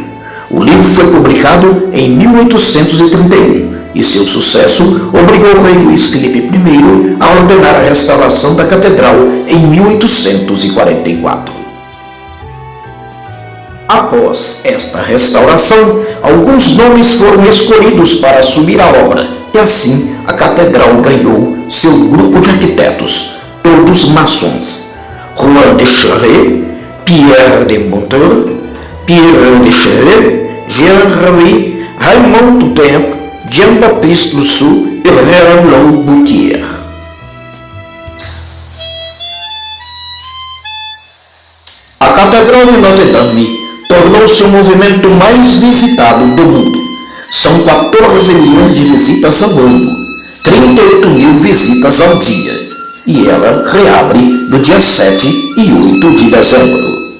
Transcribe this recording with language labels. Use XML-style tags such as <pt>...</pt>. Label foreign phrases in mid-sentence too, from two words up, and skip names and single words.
<pt>O livro foi publicado em 1831 e seu sucesso obrigou o rei Luís Filipe I a ordenar a restauração da catedral em 1844. Após esta restauração, alguns nomes foram escolhidos para assumir a obra e assim a catedral ganhou seu grupo de arquitetos, todos maçons: Juan de Charlet, Pierre de Monteur, Pierre de Charlet, Jean Remy, Raymond Dupin, Jean-Baptiste Lousou e Roland Boutier. A Catedral de Notre-Dame tornou-se o movimento mais visitado do mundo. São 14 milhões de visitas ao ano, 38 mil visitas ao dia, e ela reabre no dia 7 e 8 de dezembro.</pt>